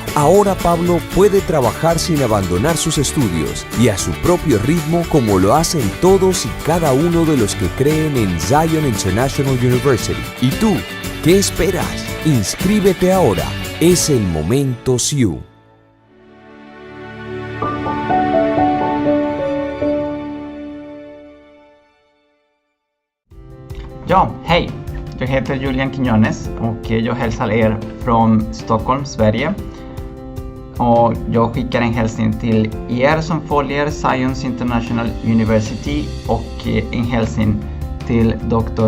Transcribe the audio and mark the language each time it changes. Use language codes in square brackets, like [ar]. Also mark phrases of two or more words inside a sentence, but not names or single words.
[es] Ahora Pablo puede trabajar sin abandonar sus estudios y a su propio ritmo, como lo hacen todos y cada uno de los que creen en Zion International University. ¿Y tú, qué esperas? Inscríbete ahora. Es el momento CIU. [sv] Ja, hej! Jag heter Julian Quiñones och jag hälsar er från Stockholm, Sverige. Och jag skickar en hälsning till er som följer Zions International University och en hälsning till Dr.